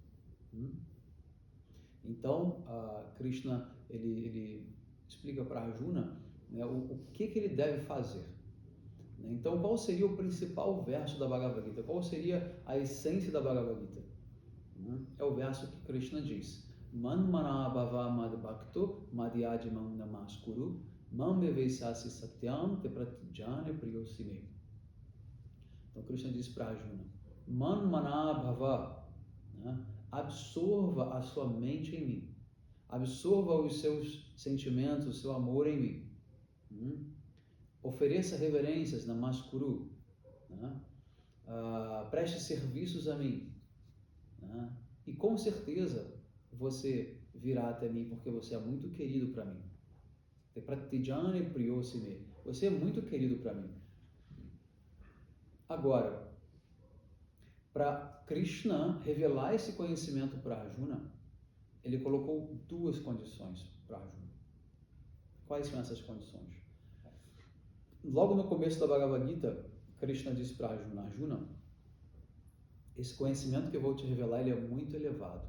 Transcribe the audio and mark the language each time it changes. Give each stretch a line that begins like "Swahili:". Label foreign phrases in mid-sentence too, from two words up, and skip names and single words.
Portuguese: Então, Krishna, ele explica para Arjuna, né, o que ele deve fazer. Então, qual seria o principal verso da Bhagavad Gita? Qual seria a essência da Bhagavad Gita? É o verso que Krishna diz:
Sanskrit: Man manabhava mad bhakto madhyajimam namaskuru mam vevaisasi satyam te pratijane priyosime.
Portuguese: Então, Krishna diz para Arjuna:
Sanskrit: Man manabhava,
Portuguese: né? Absorva a sua mente em mim. Absorva os seus sentimentos, o seu amor em mim. Ofereça reverências, namaskuru, né? Preste serviços a mim, né? E com certeza você virá até mim, porque você é muito querido para mim.
Sanskrit: Pratijane priyosime.
Portuguese: Você é muito querido para mim. Agora, para Krishna revelar esse conhecimento para Arjuna, ele colocou duas condições para Arjuna. Quais são essas condições? Logo no começo da Bhagavad Gita, Krishna disse para Arjuna: Arjuna, esse conhecimento que eu vou te revelar, ele é muito elevado.